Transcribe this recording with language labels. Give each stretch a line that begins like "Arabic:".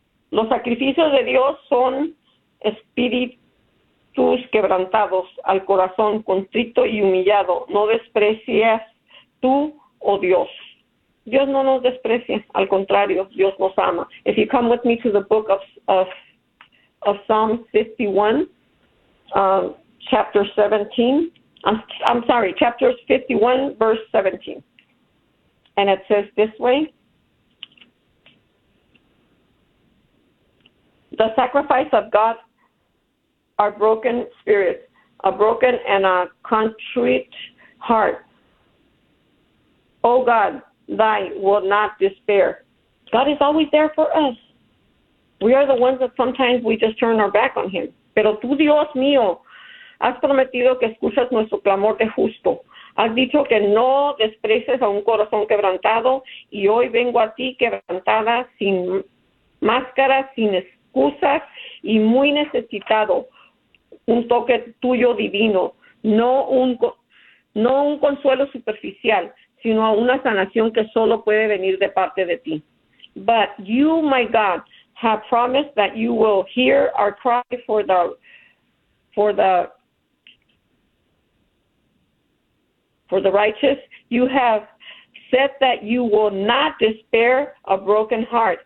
Spanish: Los sacrificios de Dios son espíritus quebrantados al corazón, contrito y humillado. No desprecias tú, oh Dios. Dios no nos desprecia, al contrario, Dios nos ama.
English: If you come with me to the book of Psalm 51, chapter 17, I'm sorry, chapter 51, verse 17. And it says this way, the sacrifice of God are broken spirits, a broken and a contrite heart. O God, thy will not despair. God is always there for us. We are the ones that sometimes we just turn our back on him.
Spanish: Pero tú, Dios mío, has prometido que escuchas nuestro clamor de justo. Has dicho que no desprecies a un corazón quebrantado. Y hoy vengo a ti quebrantada, sin máscara, sin excusas y muy necesitado. Un toque tuyo divino. No un consuelo superficial, sino a una sanación que solo puede venir de parte de ti.
English: But you, my God, have promised that you will hear our cry for the righteous. You have said that you will not despair a broken heart.